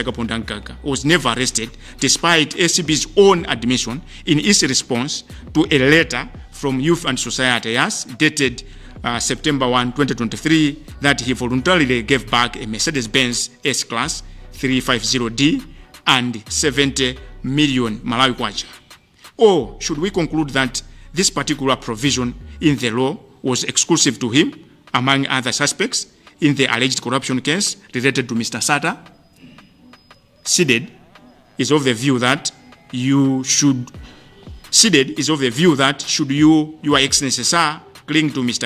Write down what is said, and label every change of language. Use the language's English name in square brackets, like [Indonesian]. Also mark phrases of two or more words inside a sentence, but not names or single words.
[English] Kapondangaga was never arrested despite ACB's own admission in its response to a letter from Youth and Society dated September 1, 2023, that he voluntarily gave back a Mercedes-Benz S-Class 350D and 70 million Malawi kwacha. Or should we conclude that this particular provision in the law was exclusive to him, among other suspects, in the alleged corruption case related to Mr. Sata? SIDED is of the view that should you, Your Excellency, sir, cling to Mr.